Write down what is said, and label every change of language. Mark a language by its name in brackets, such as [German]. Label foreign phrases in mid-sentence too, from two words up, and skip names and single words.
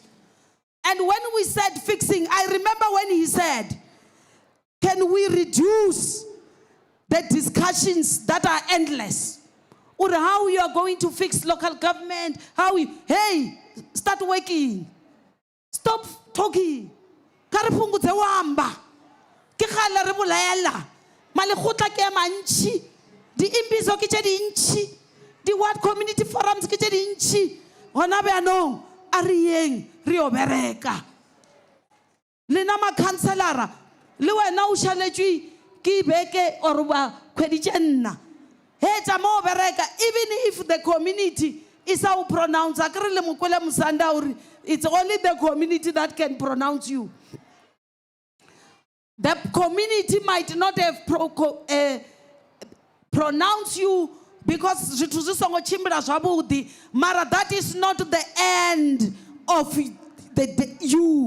[English] And when we said fixing, I remember when he said, can we reduce the discussions that are endless? Or how you are going to fix local government, hey, start working. Stop talking. Karipungu te wamba. [Northern Sotho] Ke khala re bolela. Malekgotla ke mantshi. Di imbizo ke tše dintši. Di [English] ward community forums [Northern Sotho] ke tše dintši. Gona beanong a re yeng re yo bereka. Lena makhanselara le wena o šaletšwe ke beke or ba khweditše nna. He tša mo bereka, [English] even if the community is how pronounce, it's only the community that can pronounce you. The community might not have pronounced you because Mara, that is not the end of you.